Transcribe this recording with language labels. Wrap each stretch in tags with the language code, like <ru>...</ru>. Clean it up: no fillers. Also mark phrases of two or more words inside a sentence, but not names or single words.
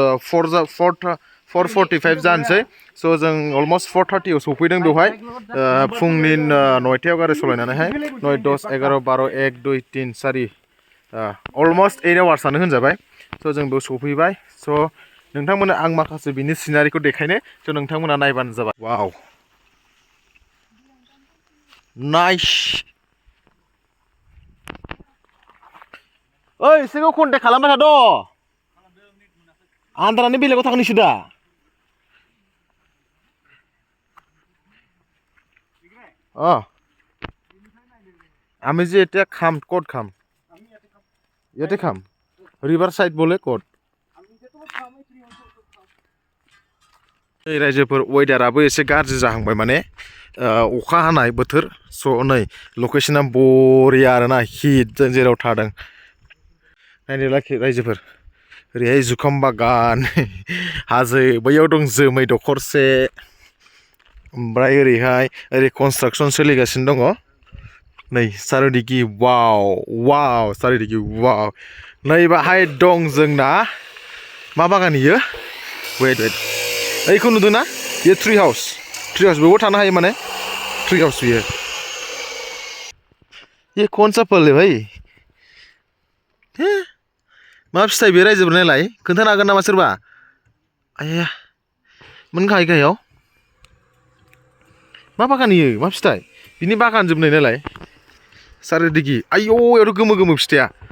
<brx>4:45 जानोसै स' जों अलमस्ट 4:30 आव सफैदों बेवहाय फुंनि 9टायाव गारि सालायनानैहाय 9, 10, 11, 12, 1, 2, 3, 4 अलमस्ट 8 आवार्सआनो होनजाबाय स' जों बेयाव सफैबाय स' नोंथांमोना आं माखासे बिनि सिनारिखौ देखायनो स' नोंथांमोना नायबानो जाबाय वाव नाइस ओइ एसेखौ कन्टेक्ट खालामबाय थाद' आन्दारानि बेलेगाव थांनोसै दा</brx> <as>আমি যে এটা খাম ক'ত খাম ইয়াতে খাম ৰিভাৰ সাইড বলে ক'ত এই</as> <brx>रायजोफोर वेदाराबो एसे गाज्रि जाहांबाय माने अखा हानाय बोथोर स' नै लकेशना बरिया आरोना हिट जों जेराव थादों नायनो लाखि रायजोफोर ओरैहाय जुखाम बागान हाजो बैयाव दं जोमै दखरसे ओमफ्राय ओरै कनस्ट्राक्सन सोलिगासिनो दङ नै सारिदिखि वाव सारिदिखि वाव नै बाहाय दं जोंना मा बागान इयो वेट ओइखौ नुदोंना बेयो</brx> <en>tree house</en> <brx>बेयावबो थानो हायो माने</brx> <en>tree house</en> <brx>बियो</brx> <hi>ये कौन सा फल है भाई</hi> <brx>मा फिथाइ बे रायजोफोर नायलाय खोन्थानो हागोन नामा सोरबा आया मोनखायो गाहायाव मा बागान इयो मा फिथाइ बिनि बागान जोबनाय नालाय सारिदिखि आयौ यावथ' गोमो फिथाइया</brx>